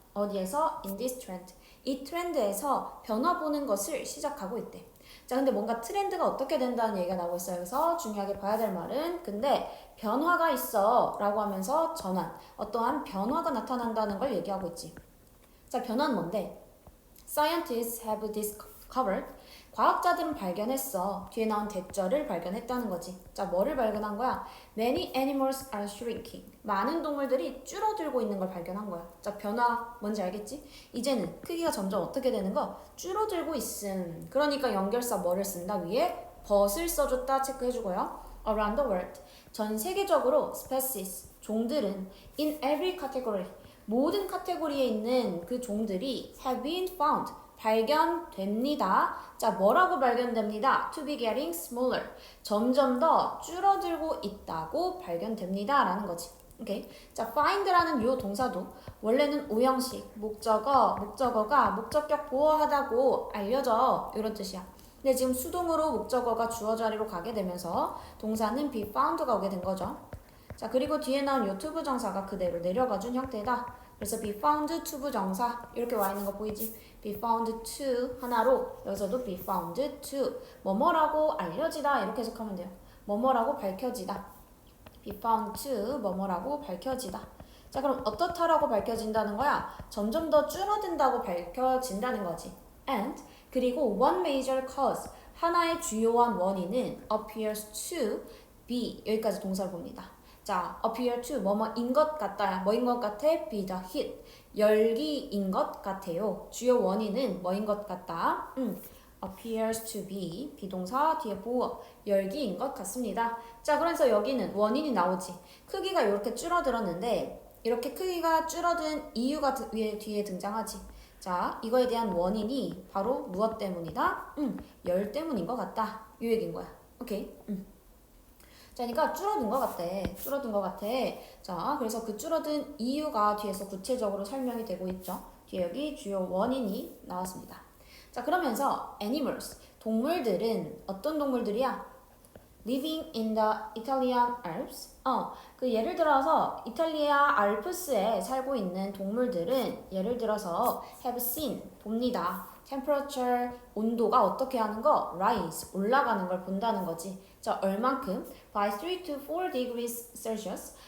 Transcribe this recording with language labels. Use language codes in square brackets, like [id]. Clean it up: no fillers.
[ko] 어디에서? [en] In this trend. [ko] 이 트렌드에서 변화 보는 것을 시작하고 있대. 자, 근데 뭔가 트렌드가 어떻게 된다는 얘기가 나오고 있어요. 그래서 중요하게 봐야 될 말은 근데 변화가 있어 라고 하면서 전환, 어떠한 변화가 나타난다는 걸 얘기하고 있지. 자, 변화는 뭔데? [en] Scientists have discovered. [ko] 과학자들은 발견했어. 뒤에 나온 대절을 발견했다는 거지. 자, 뭐를 발견한 거야? [en] Many animals are shrinking. [ko] 많은 동물들이 줄어들고 있는 걸 발견한 거야. 자, 변화 뭔지 알겠지? 이제는 크기가 점점 어떻게 되는 거? 줄어들고 있음. 그러니까 연결사 뭐를 쓴다? 위에 but을 써줬다 체크해주고요. [en] Around the world. [ko] 전 세계적으로 species, 종들은 [en] in every category. [ko] 모든 카테고리에 있는 그 종들이 [en] have been found. [ko] 발견됩니다. 자, 뭐라고 발견됩니다? [en] To be getting smaller. [ko] 점점 더 줄어들고 있다고 발견됩니다. 라는 거지. 오케이. 자, find라는 요 동사도 원래는 오형식, 목적어가 목적격 보호하다고 알려져. 이런 뜻이야. 근데 지금 수동으로 목적어가 주어 자리로 가게 되면서 동사는 be found가 오게 된 거죠. 자, 그리고 뒤에 나온 요 to 부정사가 그대로 내려가 준 형태다. 그래서 be found to 부정사 이렇게 와 있는 거 보이지? be found to 하나로 여기서도 be found to 뭐뭐라고 알려지다 이렇게 해석하면 돼요. 뭐뭐라고 밝혀지다. be found to 뭐뭐라고 밝혀지다. 자, 그럼 어떻다라고 밝혀진다는 거야? 점점 더 줄어든다고 밝혀진다는 거지. And 그리고 [en] one major cause [ko] 하나의 주요한 원인은 [en] appears to be [ko] 여기까지 동사를 봅니다. 자, appear to 뭐뭐인 것 같다. 뭐인 것 같아? [en] be the heat. [ko] 열기인 것 같아요. 주요 원인은 뭐인 것 같다? appears to be 비동사 뒤에 보어 열기인 것 같습니다. 자, 그래서 여기는 원인이 나오지. 크기가 이렇게 줄어들었는데 이렇게 크기가 줄어든 이유가 뒤에 등장하지. 자, 이거에 대한 원인이 바로 무엇 때문이다? 열 때문인 것 같다. 이 얘기인 거야. 오케이? 자, 그러니까 줄어든 것 같대. 줄어든 것 같아. 자, 그래서 그 줄어든 이유가 뒤에서 구체적으로 설명이 되고 있죠. 뒤에 여기 주요 원인이 나왔습니다. 자, 그러면서 animals, 동물들은 어떤 동물들이야? [en] living in the Italian Alps. [ko] 그 예를 들어서 이탈리아 알프스에 살고 있는 동물들은 예를 들어서 [en] have seen, [ko] 봅니다. temperature, 온도가 어떻게 하는 거? rise, 올라가는 걸 본다는 거지. 자, 얼만큼? [en] by 3 to 4 degrees Celsius.